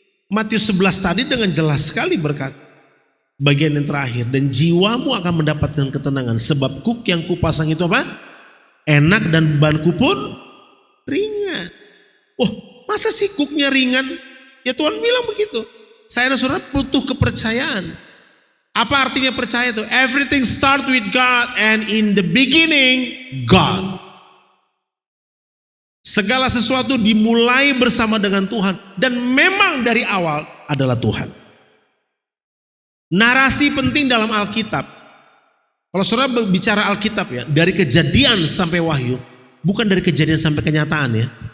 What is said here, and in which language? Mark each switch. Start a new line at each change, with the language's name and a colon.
Indonesian: Matius 11 tadi dengan jelas sekali berkata, bagian yang terakhir, dan jiwamu akan mendapatkan ketenangan sebab kuk yang kupasang itu apa? Enak dan bebanku pun ringan. Oh, masa sih kuknya ringan? Ya Tuhan bilang begitu. Saya dan saudara butuh kepercayaan. Apa artinya percaya itu?
English: Everything start with God and in the beginning God.
Indonesian: Segala sesuatu dimulai bersama dengan Tuhan dan memang dari awal adalah Tuhan. Narasi penting dalam Alkitab. Kalau saudara bicara Alkitab ya, dari Kejadian sampai Wahyu, bukan dari Kejadian sampai kenyataan ya.